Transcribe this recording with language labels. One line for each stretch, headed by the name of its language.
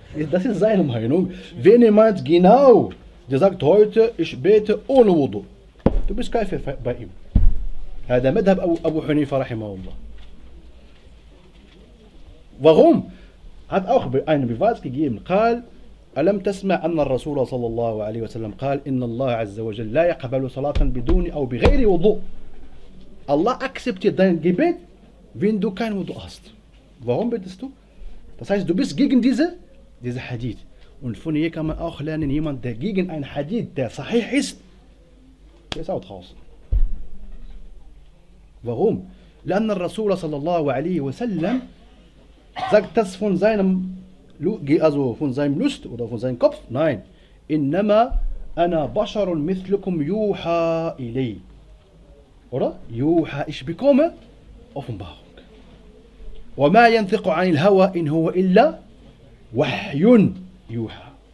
German: Das ist seine Meinung. Wenn jemand genau, der sagt, heute ich bete ohne Wudu, du bist Kafir bei ihm. Das ist der Madhab Abu Hanifa, rahimahullah. Warum? Hat auch einen Beweis gegeben.
Arabic: قال ألم تسمع أن الرسول صلى الله عليه وسلم قال إن الله عز وجل لا يقبل صلاة بدون أو بغير وضوء.
German: Allah akzeptiert dein Gebet, wenn du kein Wudu hast. Warum betest du? Das heißt, du bist gegen diese Hadith. Und von hier kann man auch lernen, jemand, der gegen ein Hadith, der sahih ist, der ist auch draußen. Warum?
Arabic: لأن الرسول صلى الله عليه وسلم
German: sagt das von seinem, also von seinem Lust oder von seinem Kopf? Nein.
Arabic: إنما أنا بشر مثلكم يوحى إلي.
German: Oder?
Arabic: يوحى,
German: ich bekomme Offenbarung.
Arabic: وما ينطق عن الهوى إن هو إلا وحي يوحى.